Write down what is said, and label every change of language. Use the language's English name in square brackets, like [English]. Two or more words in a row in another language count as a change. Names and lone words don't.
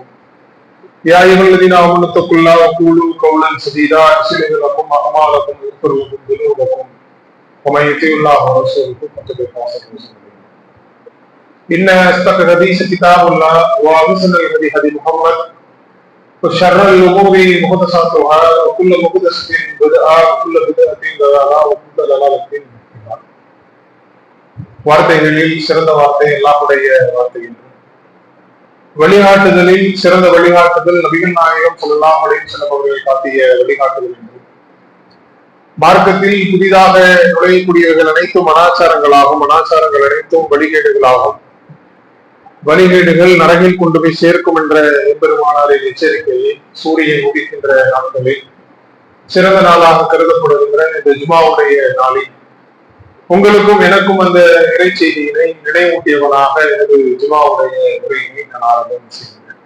[Arabic] يا أيها الذين آمنوا اتقوا الله وقولوا قولا سديدا يصلح لكم أعمالكم ويغفر لكم ذنوبكم ومن يطع الله ورسوله فقد فاز فوزا عظيما. إن أصدق الحديث كتاب الله وأحسن الهدي هدي محمد وشر الأمور محدثاتها وكل محدثة بدعة وكل بدعة ضلالة وكل ضلالة في النار. [Tamil] வார்த்தைகளில் சிறந்த வார்த்தை அல்லாஹ்வுடைய வார்த்தை. வழிகாட்டுதலில் சிறந்த வழிகாட்டுதல் நபிகள் நாயகம் [Arabic] صلى الله عليه وسلم [Tamil] அவர்கள் காட்டிய வழிகாட்டுதல் என்று மார்க்கத்தில் புதிதாக நுழையக்கூடியவர்கள் அனைத்தும் அனாச்சாரங்களாகும், அனாச்சாரங்கள் அனைத்தும் வழிகேடுகளாகும், வழிகேடுகள் நரகில் கொண்டு போய் சேர்க்கும் என்ற எம்பெருமானாரின் எச்சரிக்கையை சூரியன் உதிக்கின்ற நாட்களில் சிறந்த நாளாக கருதப்படுகின்ற இந்த ஜுமாவுடைய நாளில் உங்களுக்கும் எனக்கும் அந்த இறை செய்தியினை நினைவூட்டியவனாக எனது ஜுமாவுடைய உரையினை நான் ஆரம்பம் செய்கிறேன்.